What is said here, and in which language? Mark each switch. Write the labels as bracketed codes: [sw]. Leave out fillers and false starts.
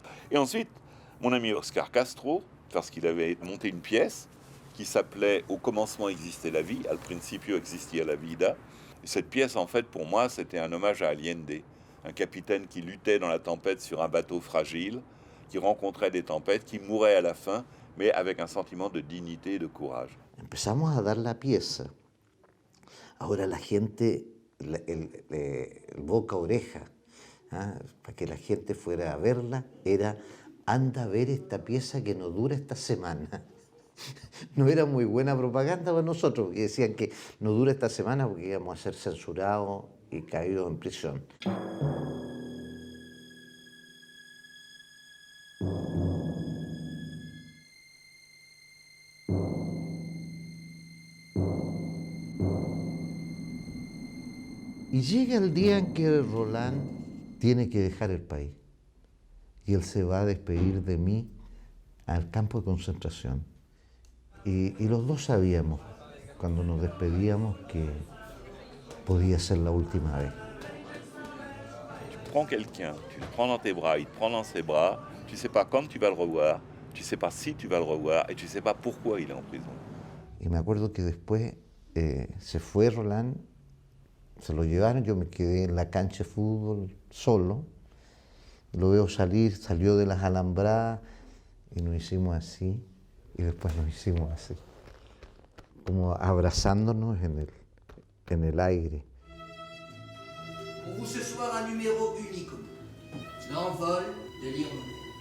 [fr] Et ensuite, mon ami Oscar Castro, parce qu'il avait monté une pièce qui s'appelait « Au commencement existait la vie », « [es] Al principio existia la vida ». [fr] Et cette pièce, en fait, pour moi, c'était un hommage à Allende, un capitaine qui luttait dans la tempête sur un bateau fragile, qui rencontrait des tempêtes, qui mourait à la fin, mais avec un sentiment de dignité et de courage. [es] Empezamos a dar la pieza. Ahora la gente, el boca a oreja, ¿ah? Para que la gente fuera a verla, era anda a ver esta pieza que no dura esta semana. No era muy buena propaganda para nosotros, que decían que no dura esta semana porque íbamos a ser censurados y caídos en prisión. Y llega el día en que Roland tiene que dejar el país. Y él se va a despedir de mí al campo de concentración. Y los dos sabíamos, cuando nos despedíamos, que podía ser la última vez. [fr] Tu prends quelqu'un, tu le prends dans tes bras, il te prend dans ses bras, tu ne sais pas quand tu vas le revoir, tu ne sais pas si tu vas le revoir, et tu ne sais pas pourquoi il est en prison. [es] Y me acuerdo que después se fue Roland, se lo llevaron, yo me quedé en la cancha de fútbol solo, lo veo salir, salió de las alambradas y nos hicimos así, y después nos hicimos así, como abrazándonos en el aire. [fr] Pour vous ce soir un numéro unique, l'envol de l'Irondelle.